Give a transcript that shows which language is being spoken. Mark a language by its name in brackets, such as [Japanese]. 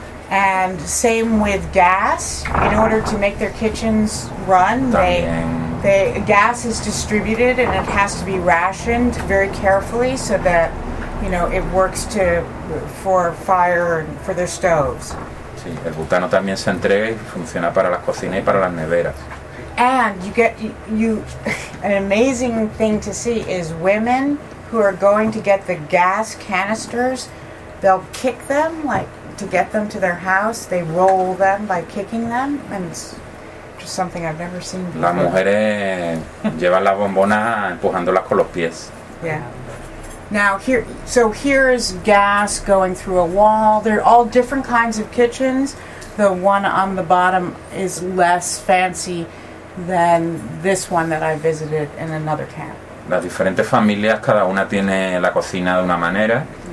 [English] And same with gas. In order to make their kitchens run, the gas is distributed, and it has to be rationed very carefully so that, you know, it works to for fire and for their stoves. [Spanish] Sí, el butano también se entrega y funciona para las cocinas y para las neveras. [English] And you get an amazing thing to see is women who are going to get the gas canisters. They'll kick them, like, to get them to their house. They roll them by kicking them, and it's just something I've never seen before. [Spanish] Las mujeres llevan las bombonas empujándolas con los pies. [English] Yeah. Now here is gas going through a wall. They're all different kinds of kitchens. The one on the bottom is less fancy than this one that I visited in another camp. [Spanish] Las diferentes familias, cada una tiene la cocina de una manera.